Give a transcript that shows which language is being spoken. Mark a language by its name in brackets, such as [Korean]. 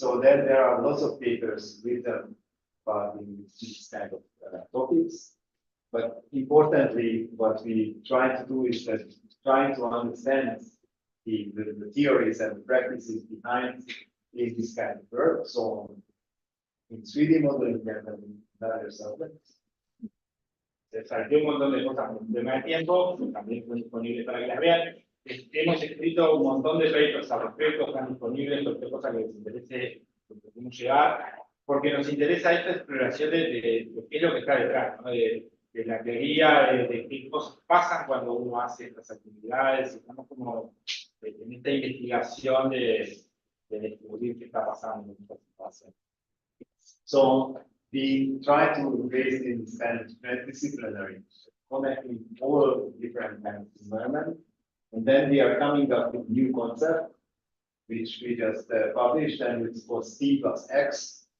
[English] So then there are lots of papers written about these kind of topics. But importantly, what we try to do is that trying to understand the theories and the practices behind this kind of work. So in 3D modeling, we have another subject. [Spanish] Salió un montón de cosas en un tema de tiempo, también están disponibles para que las vean. Hemos escrito un montón de papers al respecto, están disponibles, cualquier cosa que les interese, que podemos llegar, porque nos interesa esta exploración de qué es lo que está detrás, ¿no? De la teoría, de qué cosas pasan cuando uno hace estas actividades, estamos como en esta investigación de descubrir qué está pasando en esta situación. [English] So we try to raise in this kind of transdisciplinary, connecting all different kinds of environment, and then we are coming up with new concept, which we just published, and it's called T plus X.